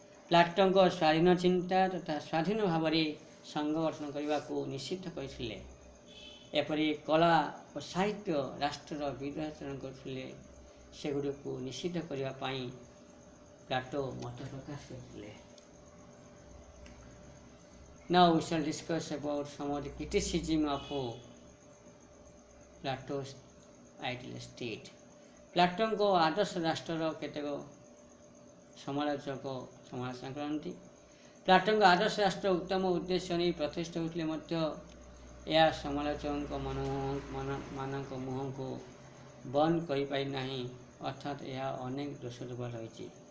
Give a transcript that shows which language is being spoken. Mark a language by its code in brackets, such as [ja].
[or] ପ୍ଲାଟୋଙ୍କ ସ୍ୱାଧୀନ ଚିନ୍ତା ତଥା ସ୍ୱାଧୀନ ଭାବରେ ସଂଘ ଗଠନ କରିବାକୁ ନିଷିଦ୍ଧ କରିଥିଲେ। ଏପରି କଳା ଓ ସାହିତ୍ୟ ରାଷ୍ଟ୍ରର ବିରୁଦ୍ଧାଚରଣ କରୁଥିଲେ, ସେଗୁଡ଼ିକୁ ନିଷିଦ୍ଧ କରିବା ପାଇଁ ପ୍ଲାଟୋ ମତ ପ୍ରକାଶ କରିଥିଲେ। [en] Now we shall discuss about some of the criticism of Plato's ideal state. [or] ପ୍ଲାଟୋଙ୍କ ଆଦର୍ଶ ରାଷ୍ଟ୍ରର କେତେକ ସମାଲୋଚନା କରନ୍ତି। ପ୍ଲାଟୋଙ୍କ ଆଦର୍ଶ ରାଷ୍ଟ୍ର ଉତ୍ତମ ଉଦ୍ଦେଶ୍ୟ ନେଇ ପ୍ରତିଷ୍ଠା ହୋଇଥିଲେ ମଧ୍ୟ ଏହା ସମାଲୋଚକଙ୍କ ମାନଙ୍କ ମୁହଁକୁ ବନ୍ଦ କରିପାରି ନାହିଁ, ଅର୍ଥାତ୍ ଏହା ଅନେକ ଦୋଷ ଦୁର୍ବଳ ରହିଛି।